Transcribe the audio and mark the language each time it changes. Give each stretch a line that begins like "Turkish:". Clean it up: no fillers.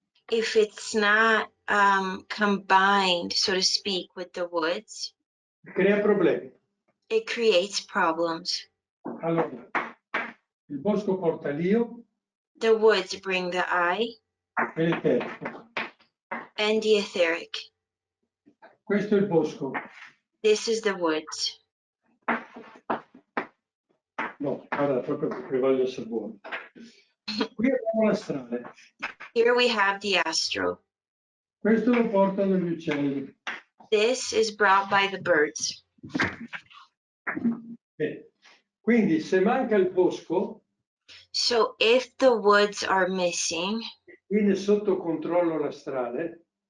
English: if it's not combined, so to speak, with the woods,
Italian: crea problemi.
English: it creates problems.
Italian: Allora, il bosco porta l'io
English: The woods bring the eye
Italian: e l'eterico.
English: and the etheric.
Italian: Questo è il bosco.
English: This is the woods.
Italian: No, guarda, proprio perché voglio essere buono. Qui abbiamo l'astrale.
English: Here we have the astral.
Italian: Questo lo portano gli uccelli.
English: This is brought by the birds.
Italian: Bene. Quindi se manca il bosco,
English: So if the woods are missing,
Italian: viene sotto controllo l'astrale,